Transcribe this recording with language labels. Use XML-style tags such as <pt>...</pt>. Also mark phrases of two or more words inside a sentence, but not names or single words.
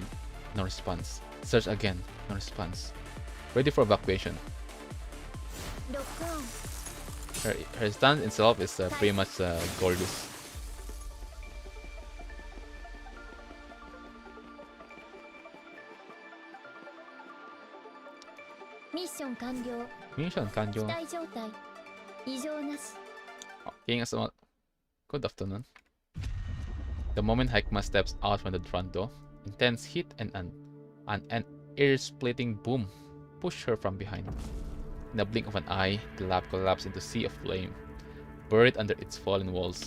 <en>No response. Search again. No response. Ready for evacuation. Her stance itself is pretty much gorgeous.</en> <ja>Mission 完了 Mission 完了機体状態異常なし</ja> <en>King Asama. Good afternoon. The moment Hikema steps out from the front door, intense heat and an ear-splitting boom push her from behind. In the blink of an eye, the lab collapsed into a sea of flame, buried under its fallen walls.</en>